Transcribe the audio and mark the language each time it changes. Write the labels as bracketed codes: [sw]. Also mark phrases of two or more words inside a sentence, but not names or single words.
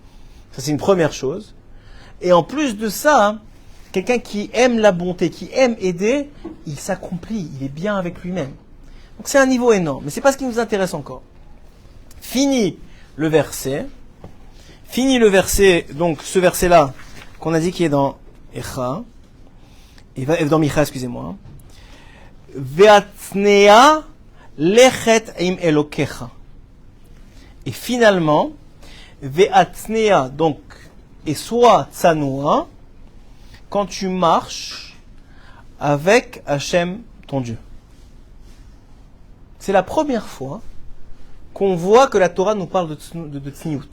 [fr] Ça, c'est une première chose. Et en plus de ça, quelqu'un qui aime la bonté, qui aime aider, il s'accomplit, il est bien avec lui-même. Donc, c'est un niveau énorme. Mais c'est pas ce qui nous intéresse encore. Fini le verset, donc ce verset-là, qu'on a dit qui est dans Echa, dans Micha, excusez-moi. [he] והצנע לכת עם אלהיך. [fr] Et finalement, ve'atnea, donc, et sois tsanoua, quand tu marches avec Hachem, ton Dieu. C'est la première fois qu'on voit que la Torah nous parle de tsniout.